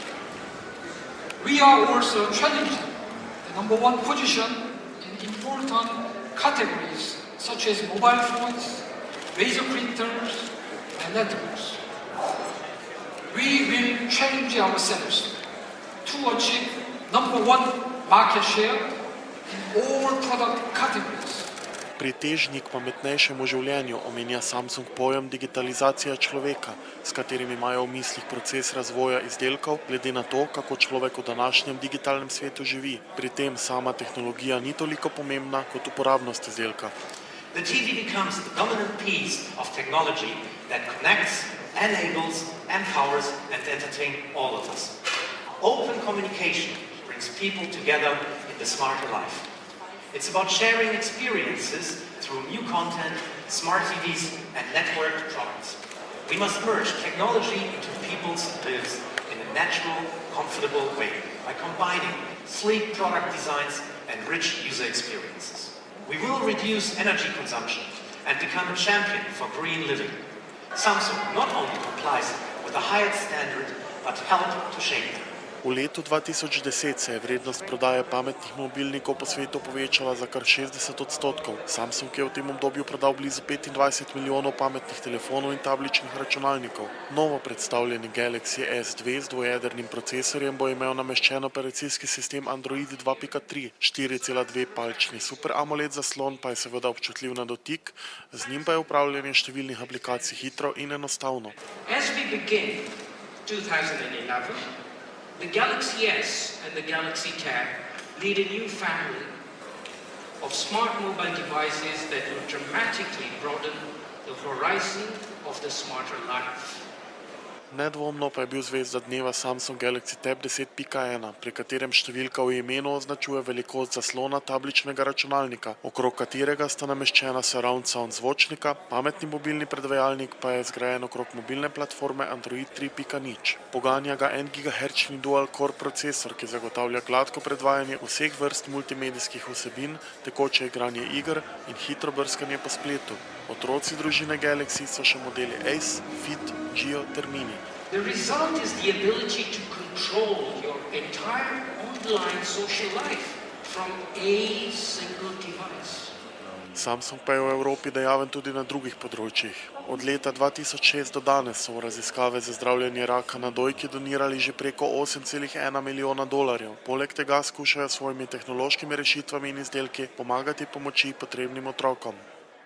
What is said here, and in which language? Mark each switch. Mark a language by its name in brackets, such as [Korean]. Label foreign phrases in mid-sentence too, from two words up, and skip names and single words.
[English] We are also challenging the number one position in important categories such as mobile phones, laser printers, and networks. We will challenge ourselves to achieve number one market share in all product categories. [Slovenian] Pritežnik pametnejšemu življenju omenja Samsung pojem digitalizacija človeka, s katerim imajo v mislih proces razvoja izdelkov, glede na to, kako človek v današnjem digitalnem svetu živi. Pri tem sama tehnologija ni toliko pomembna kot uporabnost izdelka. [English] The TV becomes the dominant piece of technology that connects, enables, empowers and entertains all of us. Open communication brings people together in the smarter life. It's about sharing experiences through new content, smart TVs and networked products. We must merge technology into people's lives in a natural, comfortable way by combining sleek product designs and rich user experiences. We will reduce energy consumption and become a champion for green living. Samsung not only complies with the highest standard, but help to shape them. [Slovenian] V letu 2010 se je vrednost prodaje pametnih mobilnikov po svetu povečala za kar 60%. Samsung je v tem obdobju prodal blizu 25 milijonov pametnih telefonov in tabličnih računalnikov. Novo predstavljeni Galaxy S2 z dvojedrnim procesorjem bo imel nameščen operacijski sistem Android 2.3, 4,2-palčni Super AMOLED zaslon pa je seveda občutljiv na dotik, z njim pa je upravljanje številnih aplikacij hitro in enostavno. [English] As we begin 2011, the Galaxy S and the Galaxy Tab lead a new family of smart mobile devices that will dramatically broaden the horizon of the smarter life. [Slovenian] Nedvomno pa je bil zvezda dneva Samsung Galaxy Tab 10.1, pri katerem številka v imenu označuje velikost zaslona tabličnega računalnika, okrog katerega sta nameščena [English] surround sound [Slovenian] zvočnika, pametni mobilni predvajalnik pa je zgrajen okrog mobilne platforme Android 3.0. Poganja ga 1 GHz dual-core procesor, ki zagotavlja gladko predvajanje vseh vrst multimedijskih vsebin, tekoče igranje iger in hitro brskanje po spletu. Otroci družine Galaxy so še modeli Ace, Fit, Geo ter Mini. [English] The result is the ability to control your entire online social life from a single device. [Slovenian] Samsung pa je v Evropi dejaven tudi na drugih področjih. Od leta 2006 do danes so v raziskave za zdravljenje raka na dojki donirali že preko $8,1 milijona. Poleg tega skušajo s svojimi tehnološkimi rešitvami in izdelki pomagati pomoči potrebnim otrokom.